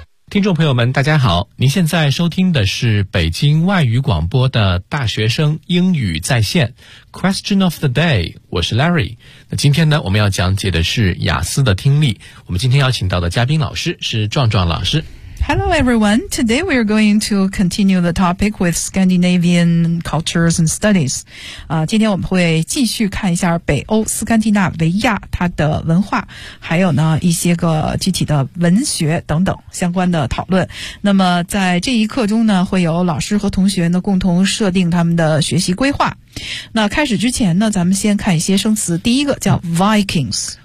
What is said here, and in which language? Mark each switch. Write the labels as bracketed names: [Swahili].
[Chinese] 听众朋友们大家好，您现在收听的是北京外语广播的大学生英语在线 Question of the day， 我是 Larry。那今天呢，我们要讲解的是雅思的听力，我们今天邀请到的嘉宾老师是壮壮老师。 [English] Hello everyone, today we are going to continue the topic with Scandinavian cultures and studies. [Chinese] 今天我们会继续看一下北欧斯堪的纳维亚它的文化，还有呢一些个具体的文学等等相关的讨论。那么在这一课中呢，会有老师和同学呢共同设定他们的学习规划。那开始之前呢，咱们先看一些生词，第一个叫 Vikings。